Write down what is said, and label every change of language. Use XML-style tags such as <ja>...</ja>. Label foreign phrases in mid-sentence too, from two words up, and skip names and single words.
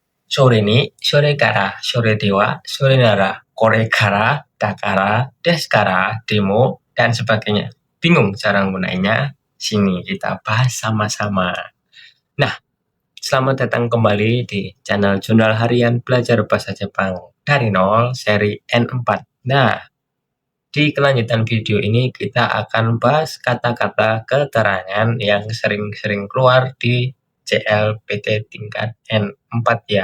<ja>それに、それから、それでは、それなら、これから、だから、ですから、でも,</ja> <id>dan sebagainya. Bingung cara gunainya? Sini kita bahas sama-sama. Nah, selamat datang kembali di channel Jurnal Harian Belajar Bahasa Jepang dari nol seri N4. Nah, di kelanjutan video ini kita akan bahas kata-kata keterangan yang sering-sering keluar di JLPT tingkat N4 ya.</id>